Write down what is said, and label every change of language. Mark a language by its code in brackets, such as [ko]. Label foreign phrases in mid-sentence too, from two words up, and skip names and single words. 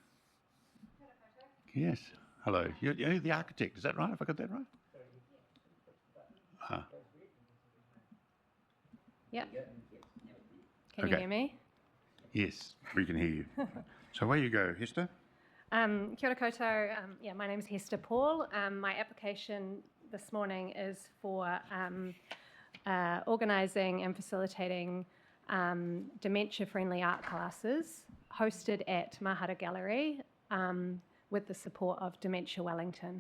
[en] Yes. Hello. You're the architect, is that right? Have I got that right? Ah, Yep. Can Okay. you hear me? yes, we can hear you. So away you go, Hester. [mi] Kia ora koutou. [en] Yeah, my name is Hester Paul. My application this morning is for organising and facilitating dementia-friendly art classes hosted at Mahara Gallery with the support of Dementia Wellington.